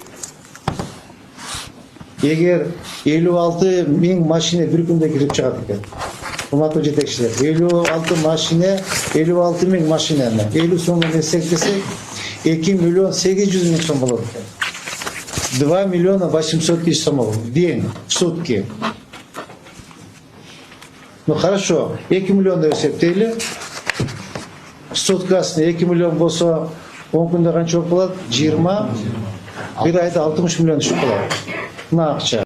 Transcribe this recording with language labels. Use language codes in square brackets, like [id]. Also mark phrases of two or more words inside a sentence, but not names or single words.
[ky] Эгер 56 миң машина бир күндө кирип чыгат экен. Урматтуу жетекчилер, 56 миң машинаны 50 сомдон эсептесек 2 миллион 800 миң сом болот экен. [ru] 2 миллиона 800 тысяч сом в день, в сутки. Ну хорошо, [ky] 2 миллион эсептейли. Суткасына 2 миллион болсо 10 күндө канча болот? 20, бир айда 60 миллион түшүп калат. Мына акча.